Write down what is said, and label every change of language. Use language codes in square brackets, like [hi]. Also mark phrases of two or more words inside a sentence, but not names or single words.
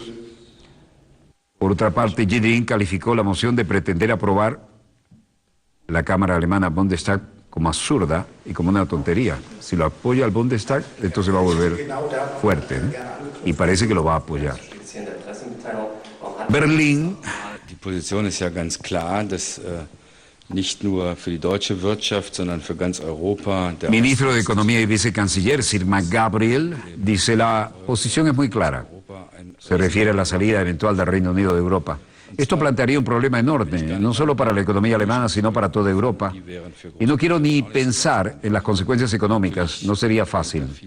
[es] Por otra parte, Yildirim calificó la moción de pretender aprobar la Cámara Alemana Bundestag como absurda y como una tontería. Si lo apoya el Bundestag, esto se va a volver fuerte, ¿no? Y parece que lo va a apoyar. Berlín. [de] Die Position ist ja ganz klar, dass nicht nur für die deutsche Wirtschaft, sondern für ganz Europa. [es] Ministro de Economía y vicecanciller Sir McGabriel dice la posición es muy clara. Se refiere a la salida eventual del Reino Unido de Europa. Esto plantearía un problema enorme, no solo para la economía alemana, sino para toda Europa. Y no quiero ni pensar en las consecuencias económicas, no sería fácil.